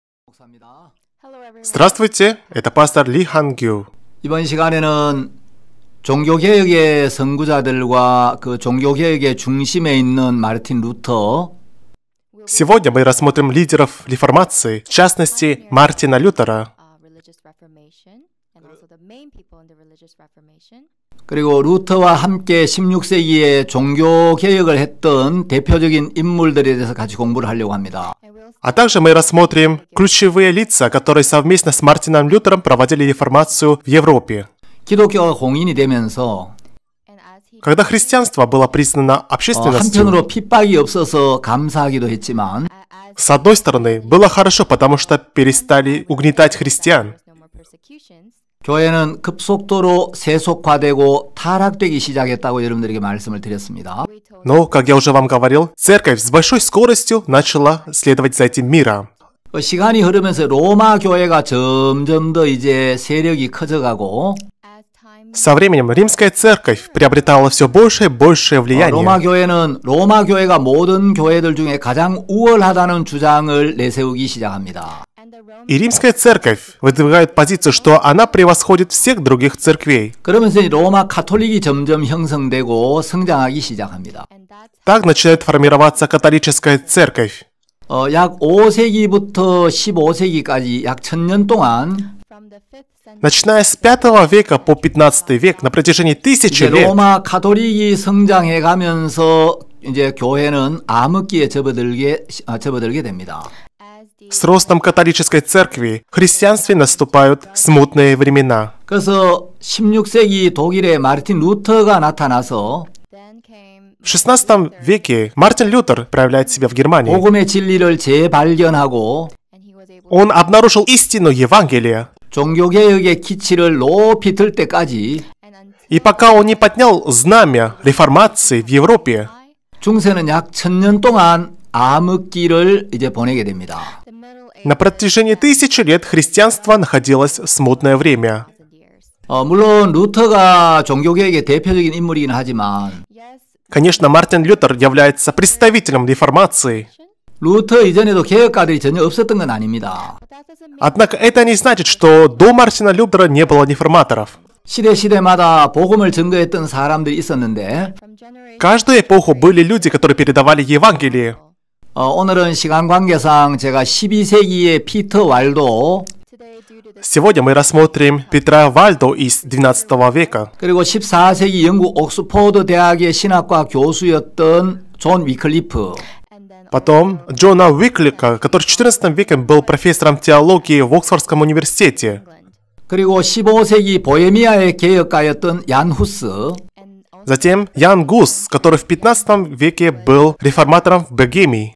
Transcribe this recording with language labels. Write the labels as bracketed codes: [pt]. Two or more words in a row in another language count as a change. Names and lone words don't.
[ru] Здравствуйте, это пастор Ли Хангю. [ko] 이번 시간에는 종교개혁의 선구자들과 그 종교개혁의 중심에 있는 마르틴 루터, [ru] Сегодня мы рассмотрим лидеров реформации, в частности, Мартина Лютера, [ko] 그리고 루터와 함께 16세기에 종교개혁을 했던 대표적인 인물들에 대해서 같이 공부를 하려고 합니다. [ru] а также мы рассмотрим ключевые лица, которые совместно с Мартином Лютером проводили реформацию в Европе. [ko] 기독교가 공인이 되면서 [ru] Когда христианство было признано общественностью, [ko] 한편으로 핍박이 없어서 감사하기도 했지만 [ru] с одной стороны, было хорошо, потому что перестали угнетать христиан. [ko] 교회는 급속도로 세속화되고 타락되기 시작했다고 여러분들에게 말씀을 드렸습니다. [ru] Но, как я уже вам говорил, церковь с большой скоростью начала следовать за этим миром. [ko] 시간이 흐르면서 로마 교회가 점점 더 이제 세력이 커져가고 [ru] Со временем римская церковь приобретала все большее и большее влияние. [ko] 로마 교회는 로마 교회가 모든 교회들 중에 가장 우월하다는 주장을 내세우기 시작합니다. [ru] И римская церковь выдвигает позицию, что она превосходит всех других церквей. [ko] 그러면서 로마 카톨릭이 점점 형성되고 성장하기 시작합니다. [ru] Так начинает формироваться католическая церковь. [ko] 약 5세기부터 15세기까지 약 1000년 동안 [ru] Начиная с 5 века по 15 век, на протяжении тысячи лет, [ko] 로마 카톨릭이 성장해 가면서 이제 교회는 암흑기에 접어들게 됩니다. [ru] с ростом католической церкви в христианстве наступают смутные времена. [ko] 그래서 16세기 독일의 마르틴 루터가 나타나서 [ru] В 16 веке Мартин Лютер проявляет себя в Германии. [ko] 복음의 진리를 재발견하고 [ru] Он обнаружил истину Евангелия. [ko] 종교개혁의 기치를 높이 들 때까지 [ru] И пока он не поднял знамя реформации в Европе, [ko] 중세는 약 1000년 동안 암흑기를 이제 보내게 됩니다. [ru] на протяжении тысячи лет христианство находилось в смутное время. [ko] 물론 루터가 종교개혁의 대표적인 인물이긴 하지만 [ru] Конечно, Мартин Лютер является представителем реформации. [ko] 루터 이전에도 개혁가들이 전혀 없었던 건 아닙니다. [ru] Однако это не значит, что до Мартина Лютера не было реформаторов. [ko] 시대마다 복음을 증거했던 사람들이 있었는데 [ru] Каждую эпоху были люди, которые передавали Евангелие. [ko] 오늘은 시간 관계상 제가 12세기의 피터 왈도 [ru] Сегодня мы рассмотрим Петра Вальдо из XII века, [ko] 그리고 14세기 영국 옥스포드 대학의 신학과 교수였던 존 위클리프 [ru] потом Джона Уиклика, который в XIV веке был профессором теологии в Оксфордском университете, [ko] 그리고 15세기 보헤미아의 개혁가였던 얀 후스 [ru] затем Ян Гус, который в XV веке был реформатором в Богемии,